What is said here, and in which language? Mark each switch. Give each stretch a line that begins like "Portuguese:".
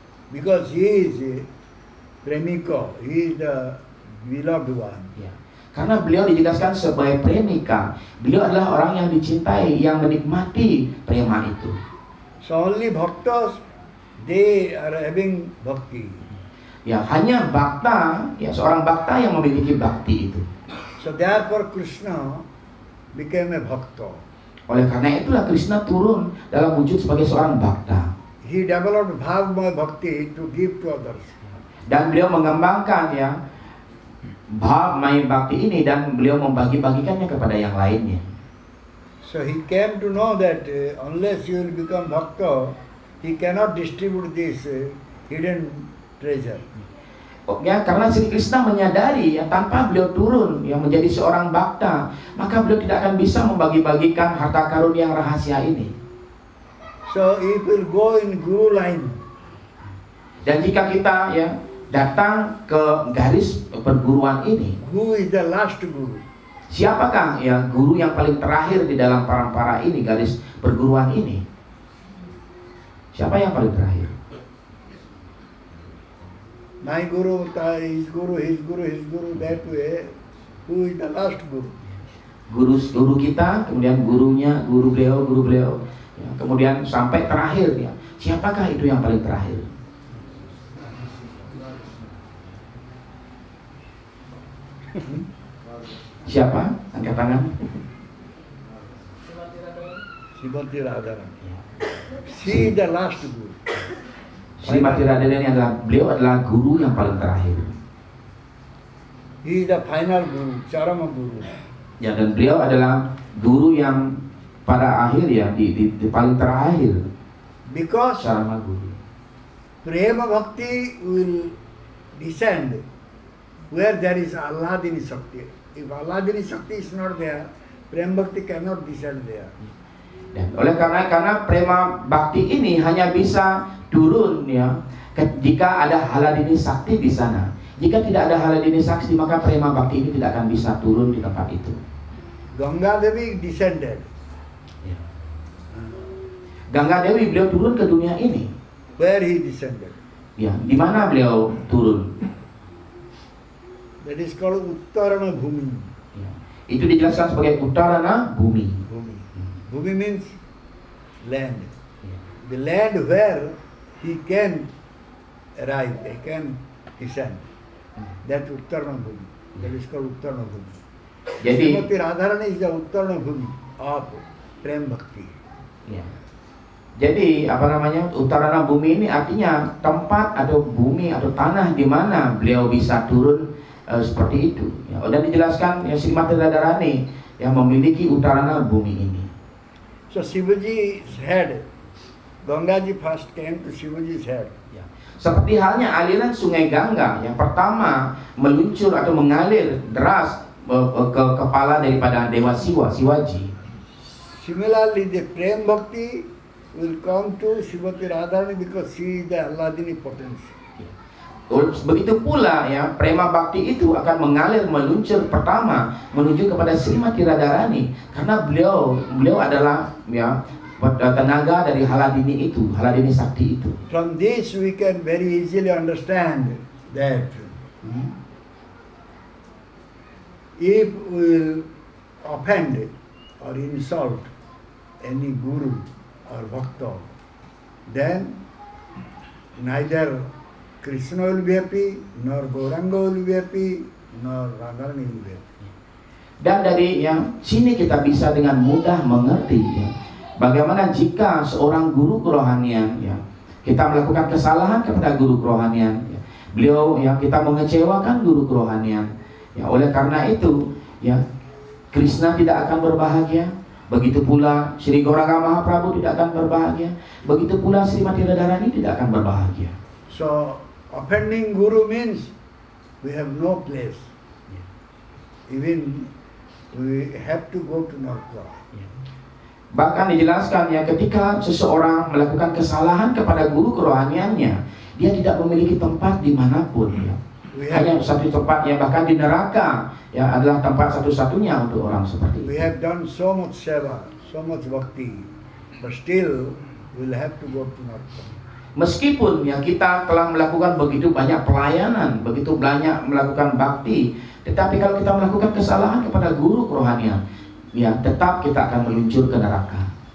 English: Because he is a premika, he is the beloved one.
Indonesian: Ya. Karena beliau dijelaskan sebagai premika, beliau adalah orang yang dicintai, yang menikmati prema itu.
English: So only bhaktas, they are having bhakti.
Indonesian: Ya, hanya bhakta, ya seorang bhakta yang memiliki bakti itu.
English: So therefore Krishna became a bhakta.
Indonesian: Oleh karena itulah Krishna turun dalam wujud sebagai seorang bhakta.
English: He developed bhavamaya bhakti to give to others.
Indonesian: Dan beliau mengembangkan ya bhavamaya bhakti ini dan beliau membagi-bagikannya kepada yang lainnya.
English: So he came to know that unless you will become bhakta, he cannot distribute this hidden treasure.
Indonesian: Ya, karena Sri Krishna menyadari ya tanpa beliau turun yang menjadi seorang bhakta, maka beliau tidak akan bisa membagi-bagikan harta karun yang rahasia ini.
English: So if will go in guru line.
Indonesian: Dan jika kita ya datang ke garis perguruan ini,
English: Who is the last guru?
Indonesian: siapakah ya guru yang paling terakhir di dalam parampara ini, garis perguruan ini? Siapa yang paling terakhir?
English: My guru, his guru, his guru, his guru, that way. Who is the last guru?
Indonesian: Guru kita, kemudian gurunya, guru beliau, ya, kemudian sampai terakhir ya. Siapakah itu yang paling terakhir? Siapa? Angkat tangan.
English: Srimati Radharani. She is the last guru.
Indonesian: Srimati Radharani beliau adalah guru yang paling terakhir.
English: He is the final guru, Charama guru.
Indonesian: Ya, dan beliau adalah guru yang pada akhir ya di paling terakhir.
English: Because Charama guru. Prema Bhakti will descend where there is Alladini Shakti. If Alladini Shakti is not there, Prema Bhakti cannot descend there.
Indonesian: Dan oleh karena prema bakti ini hanya bisa turun ya jika ada Haladini Sakti di sana. Jika tidak ada Haladini Sakti, maka prema bakti ini tidak akan bisa turun di tempat itu.
English: Ganga Devi descended.
Indonesian: Ganga Dewi beliau turun ke dunia ini.
English: Where he descended?
Indonesian: Ya, di mana beliau turun?
English: That is called Uttarana Bhumi.
Indonesian: Ya. Itu dijelaskan sebagai Uttarana Bumi.
English: Bhumi. Bhumi means land.
Indonesian: Ya.
English: The land where he can arrive, he can descend. That's Uttarana Bhumi. That is called Uttarana Bhumi.
Indonesian: Jadi,
English: Srimati Radharani is the Uttarana Bhumi of Prem Bhakti.
Indonesian: ya. Jadi Uttarana Bumi ini artinya tempat atau bumi atau tanah di mana beliau bisa turun seperti itu. Ya, dan dijelaskan ya Srimati Radharani yang memiliki Uttarana Bumi ini.
English: So Shivaji's head, Gangaji first came to Shivaji's head.
Indonesian: Ya. Seperti halnya aliran sungai Gangga yang pertama meluncur atau mengalir deras ke kepala daripada Dewa Shivaji.
English: Similarly, the Prem Bhakti will come to Srimati Radharani because she is the Alladini potency.
Indonesian: Begitu pula ya prema bakti itu akan mengalir meluncur pertama menuju kepada Srimati Radharani karena beliau adalah ya tenaga dari Haladini itu, Haladini Sakti itu.
English: From this we can very easily understand that if we will offend or insult any guru or bhakta, then neither Krishna will be happy, nor Gauranga will be happy, nor Radharani will be happy.
Indonesian: Dan dari yang sini kita bisa dengan mudah mengerti ya, bagaimana jika seorang guru kerohanian ya, kita melakukan kesalahan kepada guru kerohanian ya, beliau ya, kita mengecewakan guru kerohanian ya, oleh karena itu ya, Krishna tidak akan berbahagia, begitu pula Sri Gauranga Mahaprabhu tidak akan berbahagia, begitu pula Srimati Radharani tidak akan berbahagia.
English: So offending guru means we have no place. Even we have to go to Naraka.
Indonesian: Bahkan dijelaskan ya, ketika seseorang melakukan kesalahan kepada guru kerohaniannya, dia tidak memiliki tempat dimanapun ya. Hanya satu tempat yang bahkan di neraka ya adalah tempat satu-satunya untuk orang seperti itu.
English: We have done so much seva, so much bhakti, but still we will have to go to Naraka.
Indonesian: Meskipun ya kita telah melakukan begitu banyak pelayanan, begitu banyak melakukan bakti, tetapi kalau kita melakukan kesalahan kepada guru kerohanian, ya tetap kita akan meluncur ke neraka.